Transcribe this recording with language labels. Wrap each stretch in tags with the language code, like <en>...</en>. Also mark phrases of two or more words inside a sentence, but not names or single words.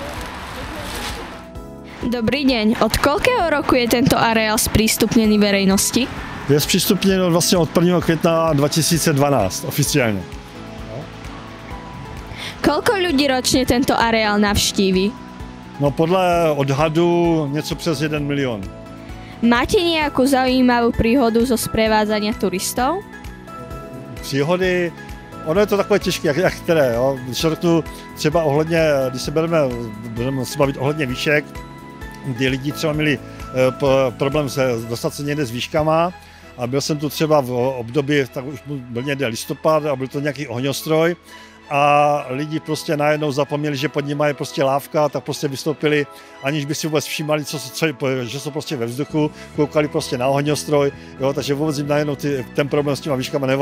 <sk>Dobrý deň. Od koľkého roku je tento areál sprístupnený verejnosti?</sk> <cs>Je zpřístupněno vlastně od 1. května 2012 oficiálně.</cs> <sk>Koľko ľudí ročne tento areál navštíví?</sk> <cs>No podle odhadu něco přes 1 milion.</cs> <sk>Máte nejakú zaujímavú príhodu zo sprevádzania turistov?</sk> <cs>Příhody, ono je to takové těžké, jak které, jo. Když řeknu třeba ohledně, když se budeme se bavit ohledně výšek, kdy lidi třeba měli problém dostat se někde s výškama a byl jsem tu třeba v období, tak už byl někde listopad a byl to nějaký ohňostroj a lidi prostě najednou zapomněli, že pod nimi je prostě lávka, tak prostě vystoupili, aniž by si vůbec všímali, že jsou prostě ve vzduchu, koukali prostě na ohňostroj, jo, takže vůbec jim najednou ten problém s těma výškama nevadil.</cs>